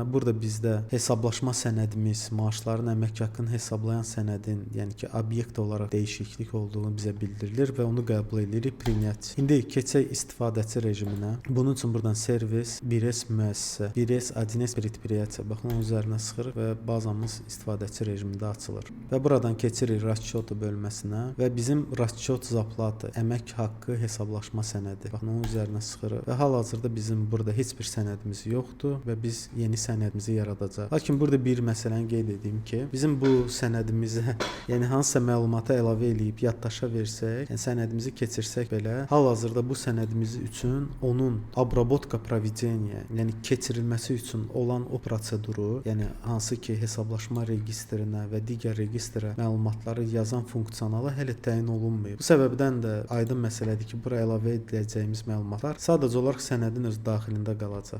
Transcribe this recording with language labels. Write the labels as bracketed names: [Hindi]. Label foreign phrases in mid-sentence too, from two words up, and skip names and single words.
[Azerbaijani] Burada bizdə hesablaşma sənədimiz, maaşların əmək haqqını hesablayan sənədin, yəni ki obyekt olaraq dəyişiklik olduğunu bizə bildirilir və onu qəbul edirik. [Russian] Принять. [Azerbaijani] İndi keçək istifadəçi rejiminə. Bunun üçün buradan servis, 1S müəssisə, 1S 1S предприятие. Baxın, onun üzərinə sıxırıq və bazamız istifadəçi rejimində açılır. Və buradan keçirik расчёты bölməsinə və bizim [Russian] расчёт зарплаты, [Azerbaijani] əmək haqqı hesablaşma sənədi. Baxın, onun üzərinə sıxırıq və hal-hazırda bizim burada heç bir sənədimiz yoxdur və biz yeni sənədimizi yaradacağıq. Lakin burada bir məsələni qeyd edeyim ki, bizim bu sənədimizə, yəni hansısa məlumatı əlavə eləyib yaddaşa versək, yəni sənədimizi keçirsək belə, hal-hazırda bu sənədimiz üçün onun [Russian] обработка проведения, [Azerbaijani] yəni keçirilməsi üçün olan o proseduru, yəni hansı ki hesablaşma registrinə və digər registrə məlumatları yazan funksionalı hələ təyin olunmayıb. Bu səbəbdən də aydın məsələdir ki, bura əlavə ediləcəyimiz məlumatlar sadəcə olaraq sənədin öz daxilində qalacaq.